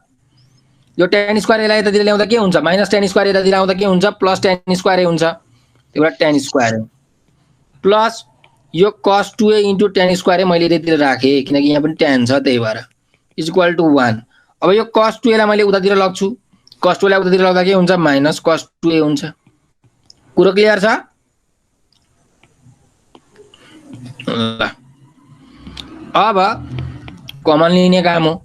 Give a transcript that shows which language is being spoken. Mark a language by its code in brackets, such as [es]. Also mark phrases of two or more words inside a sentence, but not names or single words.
[ne] यो [en] tan square a [ne] लाई यतातिर ल्याउँदा के हुन्छ - [en] tan square a [ne] यतातिर आउँदा के हुन्छ + [en] tan square a [ne] हुन्छ त्यही भएर [en] tan square [ne] हो प्लस यो [en] cos 2a into tan square [ne] मैले यतातिर राखेँ किनकि यहाँ पनि tan छ त्यही भएर [en] is equal to 1. [ne] अब यो [en] cos 2a [ne] लाई मैले उतातिर लग्छु, [en] cos 2a [ne] लाई उतातिर लग्दा के हुन्छ [en] minus cos 2a [ne] हुन्छ। कुरो क्लियर छ? ल अब कमन लिने काम हो।